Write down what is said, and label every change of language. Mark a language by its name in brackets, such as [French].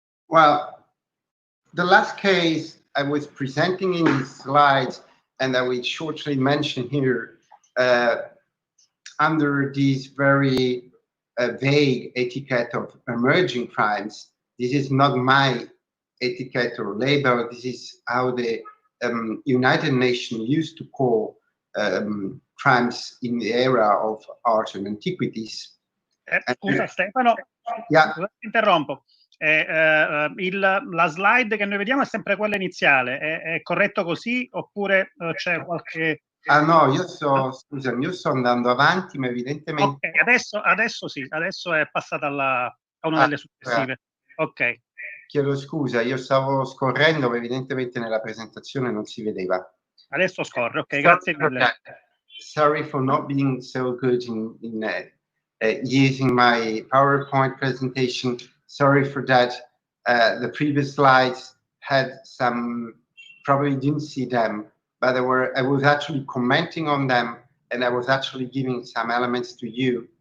[English] Well, the last case I was presenting in these slides, and I will shortly mention here, under this very vague etiquette of emerging crimes. This is not my etiquette or label. This is how the United Nations used to call crimes in the era of art and antiquities. [Italian] Scusa Stefano, yeah. Interrompo. La slide che noi vediamo è sempre quella iniziale, è corretto così oppure c'è qualche... Ah no, scusami, io sto andando avanti, ma evidentemente... Ok, adesso sì, adesso è passata a una delle successive. Ok. Chiedo scusa, io stavo scorrendo, ma evidentemente nella presentazione non si vedeva. Adesso scorre, ok, grazie mille. [English] Sorry for not being so good in using my PowerPoint presentation. Sorry for that. The previous slides had some, probably didn't see them, but I was actually commenting on them, and I was actually giving some elements to you.